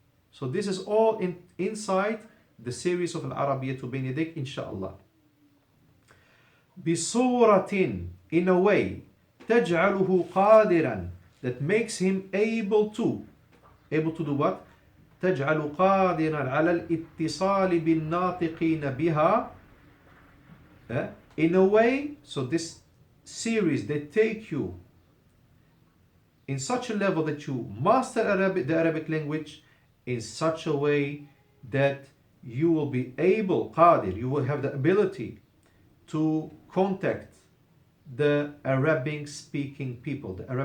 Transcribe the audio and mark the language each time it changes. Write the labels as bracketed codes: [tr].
[en] So this is all inside the series of Al-Arabiyyah to Bayna Yadayk, inshallah. [ar] بصورة, [en] in a way, [ar] تجعله قادرا, [en] that makes him able to do what? [ar] تجعل قادرا على الاتصال بالناطقين بها. [en] In a way, so this series, they take you in such a level that you master the Arabic language in such a way that you will be able, qadir, you will have the ability to contact the Arabic speaking people,